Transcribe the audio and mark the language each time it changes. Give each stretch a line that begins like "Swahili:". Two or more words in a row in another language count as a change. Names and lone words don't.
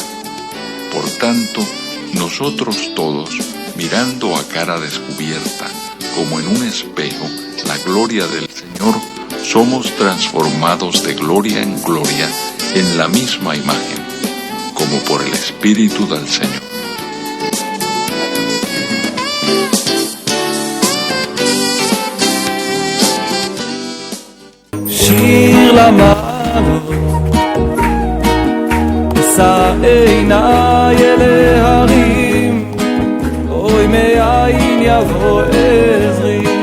Spanish: Por tanto, nosotros todos, mirando a cara descubierta, como en un espejo, la gloria del Señor, somos transformados de gloria en gloria en la misma imagen, como por el Espíritu del Señor.
Hebrew: שיר למעלות, אשא עיניי אל ההרים, אוי מאין יבוא עזרי.